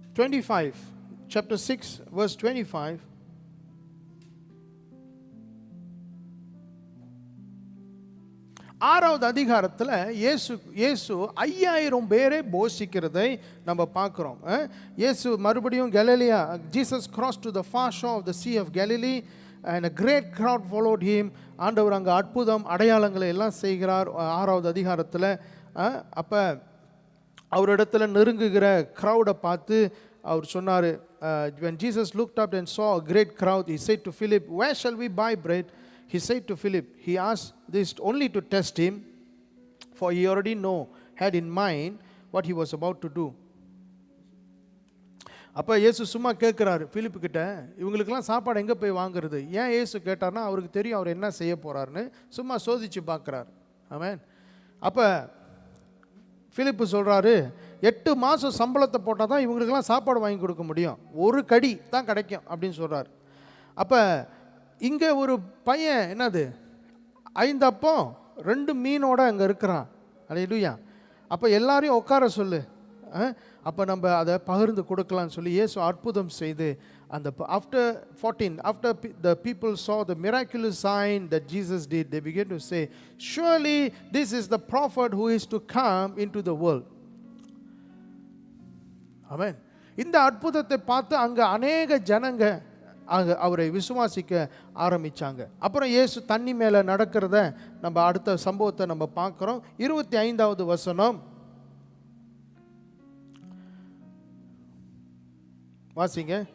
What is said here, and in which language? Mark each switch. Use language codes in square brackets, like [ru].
[en] Chapter 6 verse 25. [ta] ஆறாவது அதிகாரத்தில் இயேசு 5000 பேரை போஷிக்கிறதை நம்ம பார்க்குறோம். இயேசு மறுபடியும் கலிலேயா, [en] Jesus crossed to the far shore of the Sea of Galilee and a great crowd followed him. [ta] ஆண்டவர் அங்கே அற்புதம் அடையாளங்களை எல்லாம் செய்கிறார். ஆறாவது அதிகாரத்தில் அப்போ அவரிடத்துல நெருங்குகிற க்ரௌடை பார்த்து அவர் சொன்னார், [en] when Jesus looked up and saw a great crowd, he said to Philip, where shall we buy bread? He said to Philip, he asked this only to test him, for he already had in mind what he was about to do. [ta] அப்போ இயேசு சும்மா கேட்குறாரு பிலிப்பு கிட்ட, இவங்களுக்கெல்லாம் சாப்பாடு எங்கே போய் வாங்குறது? ஏன் இயேசு கேட்டார்னா அவருக்கு தெரியும் அவர் என்ன செய்ய போகிறாருன்னு. சும்மா சோதிச்சு பார்க்குறாரு. ஆமென். அப்போ பிலிப்பு சொல்கிறாரு, 8 மாதம் சம்பளத்தை போட்டால் தான் இவங்களுக்கெல்லாம் சாப்பாடு வாங்கி கொடுக்க முடியும், ஒரு கடி தான் கிடைக்கும் அப்படின்னு சொல்கிறார். அப்போ இங்கே ஒரு பையன் என்னது 5 அப்பம் 2 மீனோட அங்கே இருக்கிறான். அல்லேலூயா. அப்போ எல்லாரையும் உட்கார சொல்லு, அப்போ நம்ம அதை பகிர்ந்து கொடுக்கலான்னு சொல்லி இயேசு அற்புதம் செய்து அந்த [en] after the people saw the miraculous sign that Jesus did, they began to say, surely this is the prophet who is to come into the world. [ta] ஆமென். இந்த அற்புதத்தை பார்த்து அங்கே அநேக ஜனங்க அவரை விசுவாசிக்க ஆரம்பித்தாங்க. அப்புறம் இயேசு தண்ணி மேலே நடக்கிறத நம்ம அடுத்த சம்பவத்தை நம்ம பார்க்குறோம். 25வது வசனம் வாசிங்க.